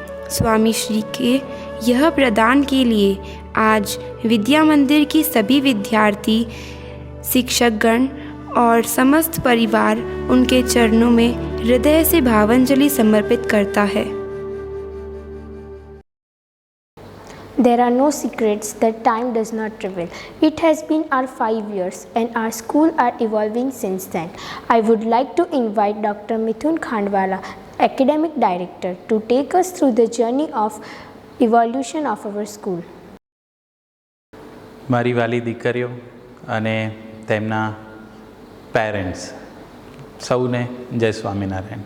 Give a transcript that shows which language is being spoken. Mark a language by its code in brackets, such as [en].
[hi] स्वामी श्री के यह प्रदान के लिए आज विद्या मंदिर की सभी विद्यार्थी, शिक्षकगण और समस्त परिवार उनके चरणों में हृदय से भावांजलि समर्पित करता है. [en] There are no secrets that time does not reveal. It has been our 5 years and our school are evolving since then. I would like to invite Dr. Mithun Khandwala, Academic Director, to take us through the journey of evolution of our school. [gu] મારી વાલી દીકરીઓ અને તેમના parents સૌને જય સ્વામિનારાયણ.